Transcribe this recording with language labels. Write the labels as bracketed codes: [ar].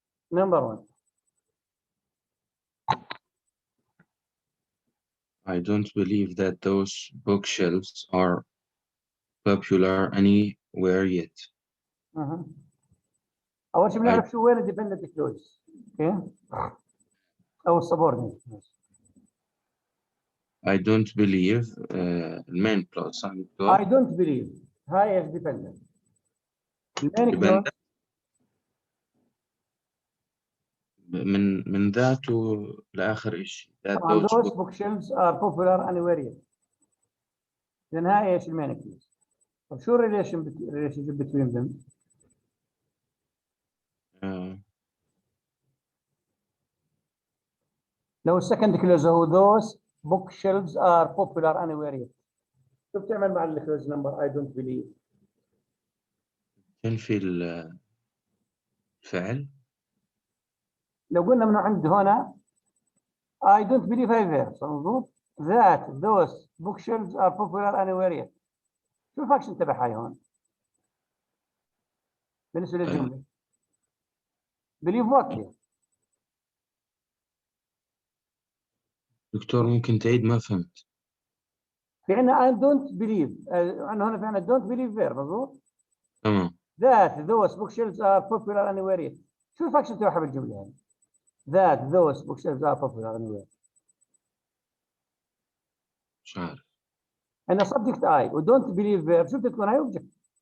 [en] Number 1. I don't believe that those bookshelves are popular anywhere yet. [ar] أول شيء بنعرف شو وين dependent clause. [en] Okay. [ar] أو subordinate. [en] I don't believe main clause. I don't believe. هاي is dependent. main clause [ar] من ذاته لآخر شيء. طبعا [en] those bookshelves are popular anywhere yet. [ar] إذن هاي ايش المين clause. طب شو [en] relationship between them؟ لو second clause هو those bookshelves are popular anywhere yet. [ar] شو بتعمل مع الكلوز نمبر [en] I don't believe؟ [ar] تنفي الفعل. لو قلنا من عند هنا [en] I don't believe [ar] هاي verb مضبوط؟ [en] that those bookshelves are popular anywhere yet. [ar] شو الفاكشن تبعها هون؟ بالنسبة للجملة. [en] believe what here؟ [ar] دكتور ممكن تعيد؟ ما فهمت. في عندنا [en] I don't believe، [ar] عندنا هون في عندنا don't believe verb مظبوط؟ تمام. [en] that those bookshelves are popular anywhere yet. [ar] شو الفاكشن تبعها بالجملة هاي؟ [en] that those bookshelves are popular anywhere. [ar] مش عارف. عندنا subject I و [en] don't believe verb، [ar] شو بتكون هاي object.